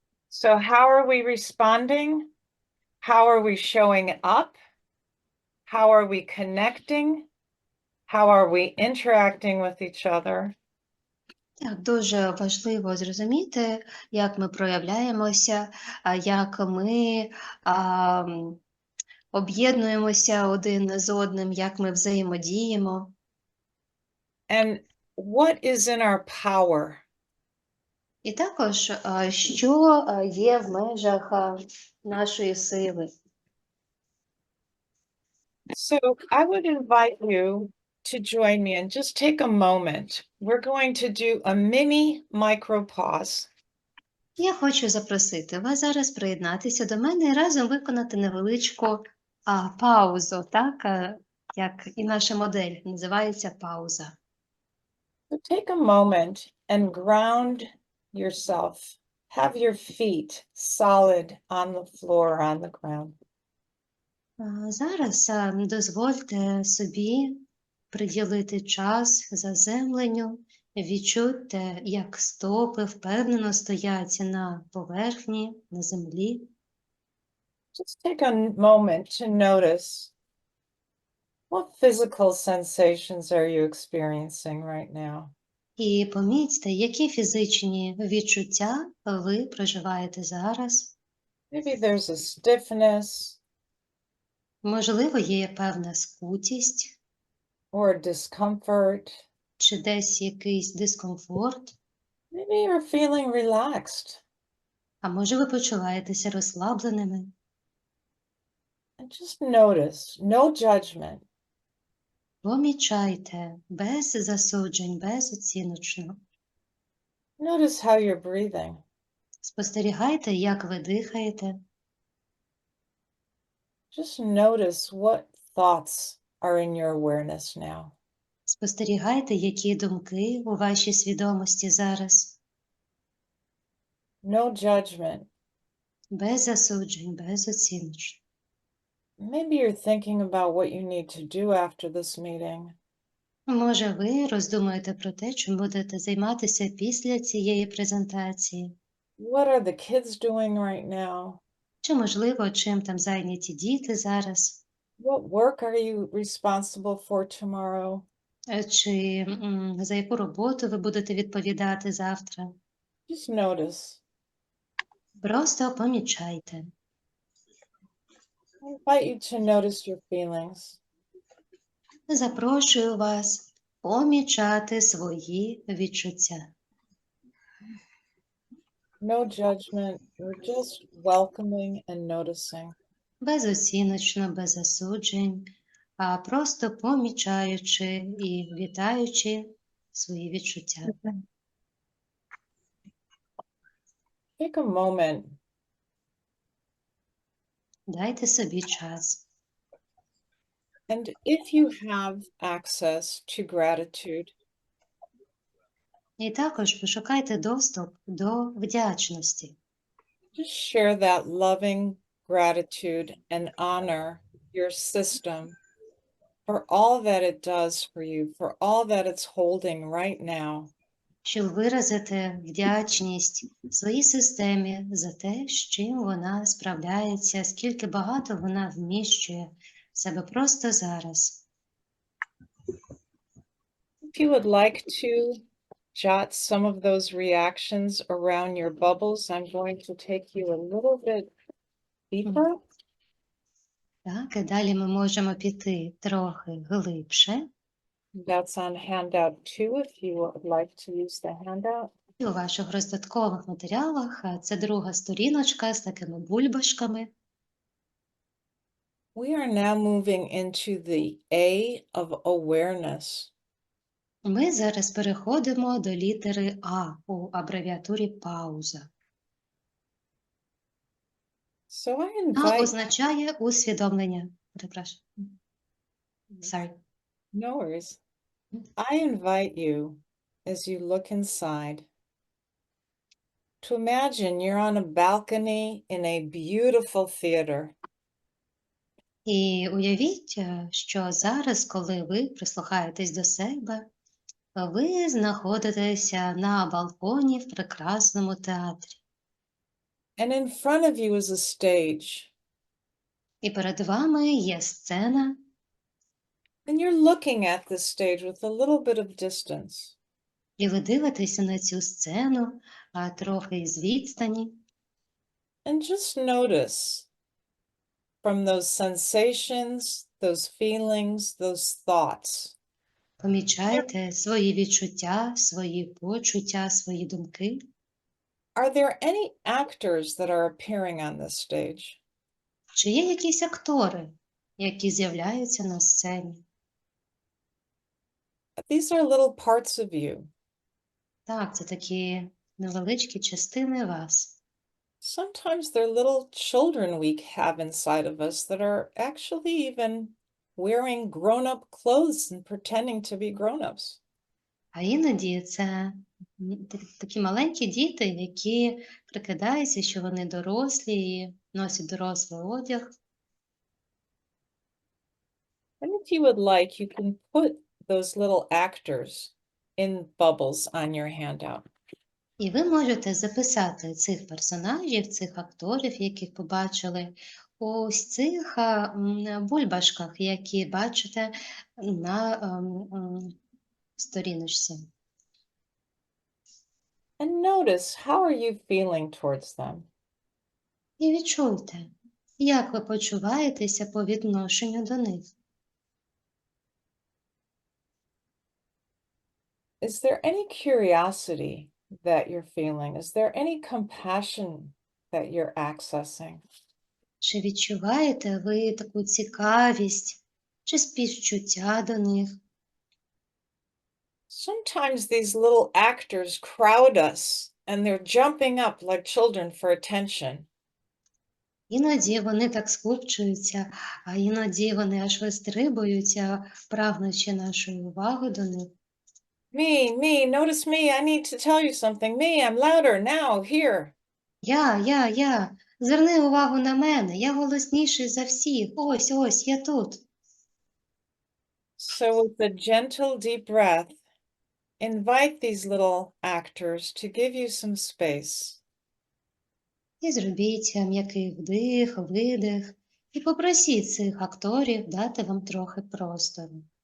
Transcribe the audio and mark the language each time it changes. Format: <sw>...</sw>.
<en>So how are we responding? How are we showing up? How are we connecting? How are we interacting with each other?</en> <uk>Так, дуже важливо зрозуміти, як ми проявляємося, як ми об'єднуємося один з одним, як ми взаємодіємо.</uk> <en>And what is in our power?</en> <uk>І також, що є в межах нашої сили.</uk> <en>So I would invite you to join me and just take a moment. We're going to do a mini micro pause.</en> <uk>Я хочу запросити вас зараз приєднатися до мене і разом виконати невеличку паузу, так, як і наша модель називається пауза.</uk> <en>So take a moment and ground yourself. Have your feet solid on the floor, on the ground.</en> <uk>Зараз дозвольте собі приділити час заземленню, відчуйте, як стопи впевнено стоять на поверхні, на землі.</uk> <en>Just take a moment to notice what physical sensations are you experiencing right now.</en> <uk>І помітьте, які фізичні відчуття ви проживаєте зараз.</uk> <en>Maybe there's a stiffness</en> <uk>Можливо, є певна скутість,</uk> <en>or discomfort.</en> <uk>чи десь якийсь дискомфорт,</uk> <en>Maybe you're feeling relaxed.</en> <uk>а може ви почуваєтеся розслабленими.</uk> <en>And just notice, no judgment.</en> <uk>Помічайте, без засуджень, безоціночно.</uk> <en>Notice how you're breathing.</en> <uk>Спостерігайте, як ви дихаєте.</uk> <en>Just notice what thoughts are in your awareness now.</en> <uk>Спостерігайте, які думки у вашій свідомості зараз.</uk> <en>No judgment.</en> <uk>Без засуджень, безоціночно.</uk> <en>Maybe you're thinking about what you need to do after this meeting.</en> <uk>Може, ви роздумуєте про те, чим будете займатися після цієї презентації?</uk> <en>What are the kids doing right now?</en> <uk>Чи, можливо, чим там зайняті діти зараз?</uk> <en>What work are you responsible for tomorrow?</en> <uk>Чи за яку роботу ви будете відповідати завтра?</uk> <en>Just notice.</en> <uk>Просто помічайте.</uk> <en>I invite you to notice your feelings.</en> <uk>Запрошую вас помічати свої відчуття.</uk> <en>No judgment. We're just welcoming and noticing.</en> <uk>Безоціночно, без засуджень, а просто помічаючи і вітаючи свої відчуття.</uk> <en>Take a moment</en> <uk>Дайте собі час.</uk> <en>and if you have access to gratitude,</en> <uk>І також пошукайте доступ до вдячності.</uk> <en>just share that loving gratitude and honor your system for all that it does for you, for all that it's holding right now.</en> <uk>Щоб виразити вдячність своїй системі за те, з чим вона справляється, скільки багато вона вміщує в себе просто зараз.</uk> <en>If you would like to jot some of those reactions around your bubbles, I'm going to take you a little bit deeper.</en> <uk>Так, і далі ми можемо піти трохи глибше.</uk> <en>That's on handout 2 if you would like to use the handout.</en> <uk>І у ваших роздаткових матеріалах це друга сторіночка з такими бульбашками.</uk> <en>We are now moving into the A of awareness.</en> <uk>Ми зараз переходимо до літери А у абревіатурі пауза.</uk> <en>So I</en> <uk>А</uk> <en>invite,</en> <uk>означає усвідомлення. Перепрошую.</uk> <en>Sorry. no worries. I invite you, as you look inside, to imagine you're on a balcony in a beautiful theater.</en> <uk>І уявіть, що зараз, коли ви прислухаєтесь до себе, ви знаходитеся на балконі в прекрасному театрі.</uk> <en>And in front of you is a stage.</en> <uk>І перед вами є сцена,</uk> <en>And you're looking at this stage with a little bit of distance.</en> <uk>і ви дивитеся на цю сцену трохи із відстані.</uk> <en>And just notice from those sensations, those feelings, those thoughts.</en> <uk>Помічайте свої відчуття, свої почуття, свої думки.</uk> <en>Are there any actors that are appearing on this stage?</en> <uk>Чи є якісь актори, які з'являються на сцені?</uk> <en>These are little parts of you.</en> <uk>Так, це такі невеличкі частини вас.</uk> <en>Sometimes they're little children we have inside of us that are actually even wearing grown-up clothes and pretending to be grown-ups.</en> <uk>А іноді це такі маленькі діти, які прикидаються, що вони дорослі і носять дорослий одяг.</uk> <en>And if you would like, you can put those little actors in bubbles on your handout.</en> <uk>І ви можете записати цих персонажів, цих акторів, яких побачили, ось цих бульбашках, які бачите на сторіночці.</uk> <en>And notice, how are you feeling towards them?</en> <uk>І відчуйте, як ви почуваєтеся по відношенню до них.</uk> <en>Is there any curiosity that you're feeling? Is there any compassion that you're accessing?</en> <uk>Чи відчуваєте ви таку цікавість, чи співчуття до них?</uk> <en>Sometimes these little actors crowd us and they're jumping up like children for attention.</en> <uk>Іноді вони так скупчуються, а іноді вони аж вистрибуються, прагнучи нашої уваги до них.</uk> <en>Me, notice me, I need to tell you something. Me, I'm louder now, here.</en> <uk>Я. Зверни увагу на мене, я голосніший за всіх. Ось, я тут.</uk> <en>So with a gentle, deep breath, invite these little actors to give you some space.</en> <uk>І зробіть м'який вдих, видих. І попросіть цих акторів дати вам трохи простору.</uk>